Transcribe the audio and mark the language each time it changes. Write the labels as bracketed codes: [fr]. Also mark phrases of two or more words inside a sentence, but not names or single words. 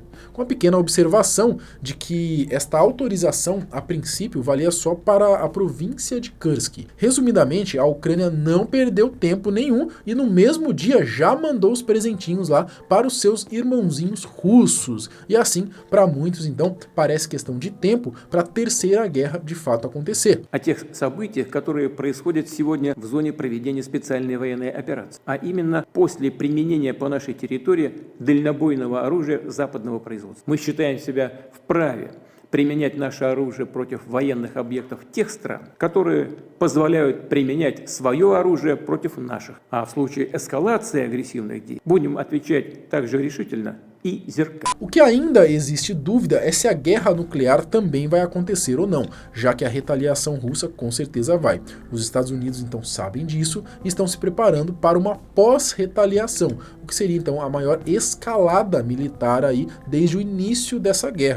[pt] Com a pequena observação de que esta autorização, a princípio, valia só para a província de Kursk. Resumidamente, a Ucrânia não perdeu tempo nenhum e no mesmo dia já mandou os presentinhos lá para os seus irmãozinhos russos. E assim, para muitos, então, parece questão de tempo para a terceira guerra de fato acontecer. [ru] О тех событиях, которые происходят сегодня в зоне проведения специальной военной операции, а именно после применения по нашей территории дальнобойного оружия западного производства. Мы считаем себя вправе применять наше оружие против военных объектов тех стран, которые позволяют применять свое оружие против наших. А в случае эскалации агрессивных действий будем отвечать также решительно e zercar. [pt] O que ainda existe dúvida é se a guerra nuclear também vai acontecer ou não, já que a retaliação russa com certeza vai. Os Estados Unidos então sabem disso e estão se preparando para uma pós-retaliação, o que seria então a maior escalada militar aí desde o início dessa guerra.